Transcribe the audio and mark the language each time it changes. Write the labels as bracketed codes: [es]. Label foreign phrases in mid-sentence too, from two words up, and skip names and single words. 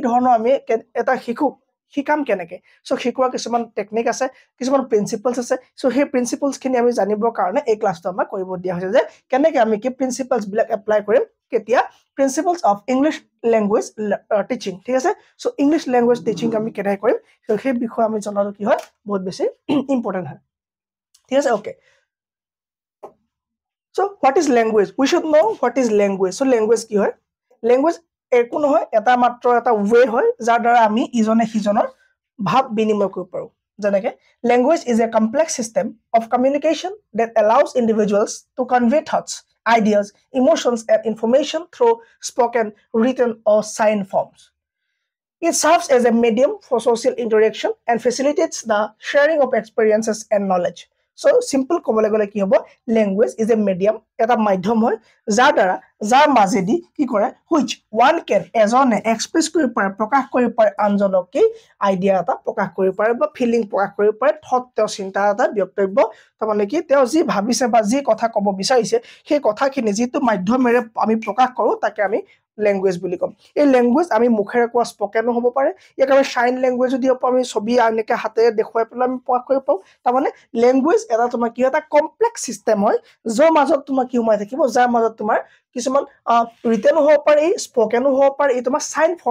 [as] ধৰণৰ আমি এটা শিশুক শিকাম কেনেকৈ সো শিকোৱা কিছুমান টেকনিক আছে কিছুমান প্ৰিন্সিপলস আছে সো সেই প্ৰিন্সিপলস খিনি আমি জানিবৰ কাৰণে এই ক্লাছটো আমাক কৰিব দিয়া হৈছে যে কেনেকৈ আমি কি প্ৰিন্সিপলস বিলাক এপ্লাই কৰিম কেতিয়া [en] principles of English language teaching [as] ঠিক আছে সো [en] English language teaching [as] আমি কেনেকৈ কৰিম সেই বিষয়ে আমি জনাটো কি হয় বহুত বেছি ইম্পৰ্টেন্ট হয় ঠিক আছে ওকে [en] So what is language? We should know what is language. So language [as] কি হয়? [en] Language [as] একো নহয় এটা মাত্ৰ এটা [en] way [as] হয় যাৰ দ্বাৰা আমি ইজনে সিজনৰ ভাৱ বিনিময় কৰিব পাৰো যেনেকৈ [en] language is a complex system of communication that allows individuals to convey thoughts, ideas, emotions and information through spoken, written or sign forms. It serves as a medium for social interaction and facilitates the sharing of experiences and knowledge. So simple [as] ক'বলৈ গ'লে কি হ'ব [en] language is a medium [as] এটা মাধ্যম হয় যাৰ মাজেদি কি কৰে [en] which one can [as] এজনে এক্সপ্ৰেছ কৰিব পাৰে প্ৰকাশ কৰিব পাৰে আনজনক কি আইডিয়া এটা প্ৰকাশ কৰিব পাৰে বা ফিলিং প্ৰকাশ কৰিব পাৰে থট তেওঁ চিন্তা এটা বক্তব্য তাৰমানে কি তেওঁ যি ভাবিছে বা যি কথা ক'ব বিচাৰিছে সেই কথাখিনি যিটো মাধ্যমেৰে আমি প্ৰকাশ কৰো তাকে আমি ল্যাঙ্গুৱেজ বুলি কম এই ল্যাঙ্গুৱেজ আমি মুখেৰে কোৱা স্পকেনো হ'ব পাৰে ইয়াক আমি [en] sign language [as] দিব পাৰো আমি ছবি আনকে হাতেৰে দেখুৱাই পেলাই আমি প্ৰকাশ কৰিব পাৰো তাৰমানে ল্যাঙ্গুৱেজ এটা তোমাৰ কি এটা [en] complex system [as] হয় যাৰ মাজত তোমাৰ কি সোমাই থাকিব যাৰ মাজত তোমাৰ কিছুমান ৰিটেনো হ'ব পাৰে স্পকেনো হ'ব পাৰে এই তোমাৰ সাইন